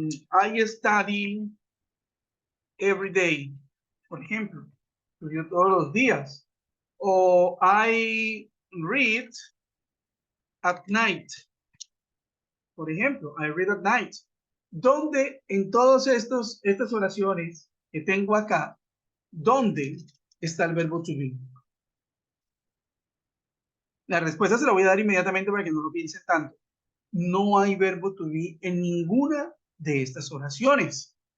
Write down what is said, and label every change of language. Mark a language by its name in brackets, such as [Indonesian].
[English] I study every day, [Spanish] por ejemplo, estudio todos los días. [English] O I read at night, [Spanish] por ejemplo, [English] I read at night. [Spanish] ¿Dónde en todas estas oraciones que tengo acá, dónde está el verbo to be? La respuesta se la voy a dar inmediatamente para que no lo piensen tanto. No hay verbo to be en ninguna de estas oraciones.